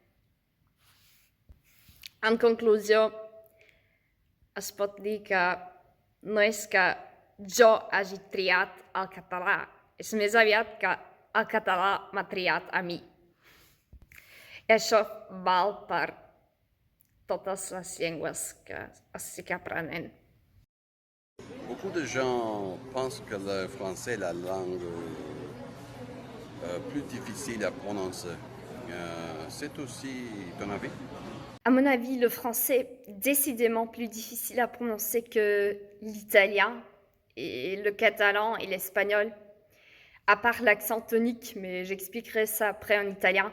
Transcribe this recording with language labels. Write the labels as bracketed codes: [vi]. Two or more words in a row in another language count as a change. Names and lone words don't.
[ca] En conclusió, es pot dir que no és que jo hagi triat el català, és més aviat que el català m'ha triat a mi. I això val per totes les llengües que estic aprenent. [fr] Beaucoup de gens pensent que le français est la langue plus difficile à prononcer. C'est aussi ton avis? À mon avis, le français est décidément plus difficile à prononcer que l'italien et le catalan et l'espagnol, à part l'accent tonique, mais j'expliquerai ça après en italien.